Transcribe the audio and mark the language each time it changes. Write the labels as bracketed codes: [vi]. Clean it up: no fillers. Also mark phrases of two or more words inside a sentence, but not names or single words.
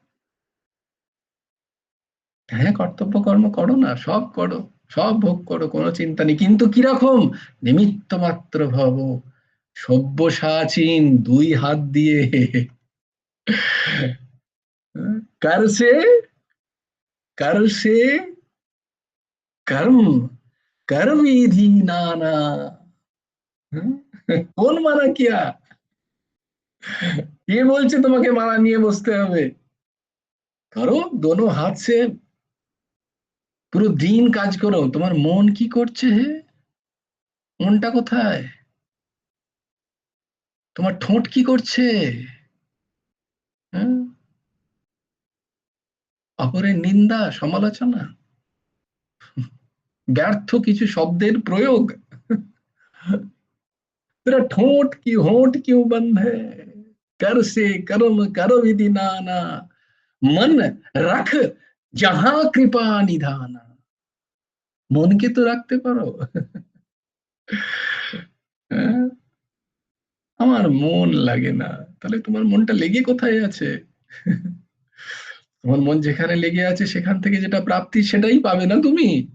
[bn] হ্যাঁ, কর্তব্য কর্ম করো না, সব করো, সব ভোগ করো, কোনো চিন্তা নেই, কিন্তু কিরকম? [sa] নিমিত্ত মাত্র ভব, সব্যসাচীন, [bn] 2 হাত দিয়ে। [hi] कर से, कर से कर्म, कर विधि नाना। कौन मना किया? [bn] কে বলছে তোমাকে মালা নিয়ে বসতে হবে? [hi] करो दोनों हाथ से, [bn] পুরো দিন কাজ করো। তোমার মন কি করছে হে? মনটা কোথায়? তোমার ঠোঁট কি করছে? অপরের নিন্দা সমালোচনা, ব্যর্থ কিছু শব্দের প্রয়োগ। [hi] तेरा ठोंठ की होंठ क्यों बंद है, कर से कर्म करो विधि नाना, मन रख जहां कृपा निधाना। [bn] মনকে তো রাখতে পারো। আমার মন লাগে না, তাহলে তোমার মনটা লেগে কোথায় আছে? তোমার মন যেখানে লেগে আছে সেখান থেকে যেটা প্রাপ্তি সেটাই পাবে না তুমি।